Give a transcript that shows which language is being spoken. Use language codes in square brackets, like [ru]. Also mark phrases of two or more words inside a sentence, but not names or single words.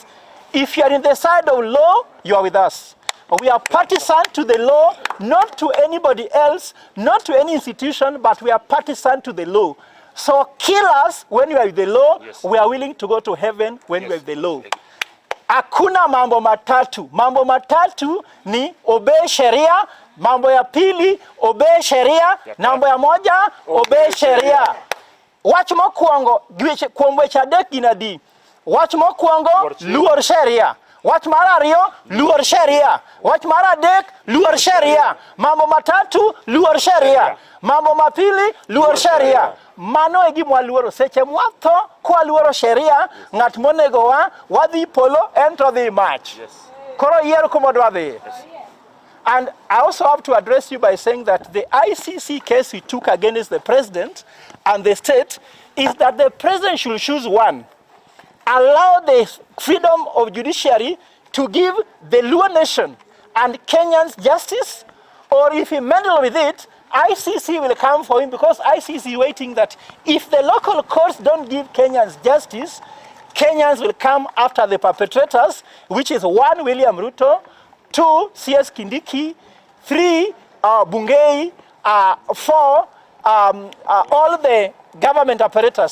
[en] If you are in the side of law, you are with us. We are partisan to the law, not to anybody else, not to any institution, but we are partisan to the law. So kill us when you are with the law. Yes. We are willing to go to heaven when you are with the law. Yes. [sw] Hakuna mambo matatu. Mambo matatu ni obey sheria, mambo ya pili obey sheria, mambo ya moja obey sheria. [luo] Wach mokwongo kuom weche adek gin adi. Wach mokwongo luor sheria. Wach mar ariyo luor sheria. Wach mar adek luor sheria. [sw] Mambo matatu [luo] luor sheria. [sw] Mambo mapili [luo] luor sheria. Mano e gima waluoro. Seche mwatho kwa luoro sheria, ng'at monego wadhi polo ento dhi mach. Koro yiero kuma dwa dhi. [en] And I also have to address you by saying that the ICC case we took against the president and the state is that the president should choose one. Allow the freedom of judiciary to give the Luo nation and Kenyans justice, or if he meddle with it, ICC will come for him, because ICC is waiting that if the local courts don't give Kenyans justice, Kenyans will come after the perpetrators, which is 1, William Ruto, 2, CS Kindiki, 3, Bungei, 4, all the government apparatus.